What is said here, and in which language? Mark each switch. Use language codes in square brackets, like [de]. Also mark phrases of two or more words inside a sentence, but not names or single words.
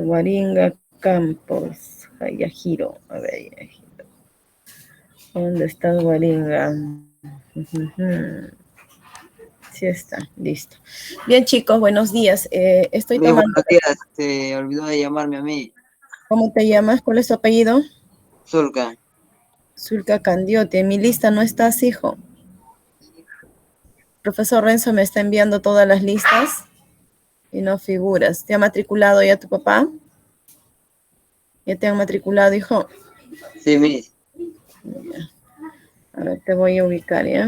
[es] Guaringa Campos, Yajiro. A ver, Yajiro. ¿Dónde está Guaringa? Sí está, listo. Bien, chicos, buenos días. Estoy Muy tomando... buenos días, se olvidó de llamarme a mí, ¿Cómo te llamas? ¿Cuál es tu apellido? Zulka. Zulka Candiote. En mi lista no estás, hijo. Profesor Renzo me está enviando todas las listas y no figuras. ¿Te ha matriculado ya tu papá? ¿Ya te han matriculado, hijo? Sí, Miss, Ya. A ver, te voy a ubicar, ¿ya?